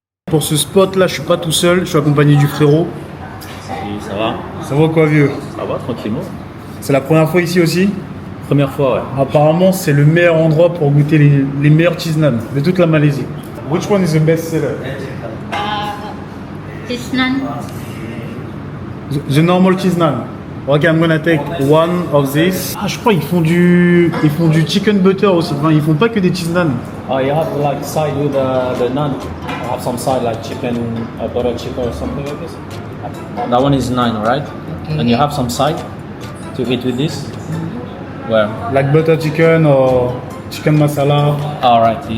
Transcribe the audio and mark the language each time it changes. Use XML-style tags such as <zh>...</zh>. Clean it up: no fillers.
<fr>Pour ce spot là, je suis pas tout seul, je suis accompagné du frérot. Salut, ça va? Ça va quoi, vieux? Ça va, tranquillement. C'est la première fois ici aussi? Première fois, ouais. Apparemment, c'est le meilleur endroit pour goûter les meilleurs cheese naan de toute la Malaisie.</fr> <en>Which one is the best seller? This naan. The normal cheese naan. Okay, I'm gonna take one of this.</en> <fr>Ah, je crois qu'ils font du chicken butter aussi. Enfin, ils font pas que des cheese naan.</fr> <en>Oh, you have like side with the naan. You have some side like chicken, butter chicken or something like this. That one is 9, right? Okay. And you have some side to eat with this? Where? Like butter chicken or chicken masala. All right.</en>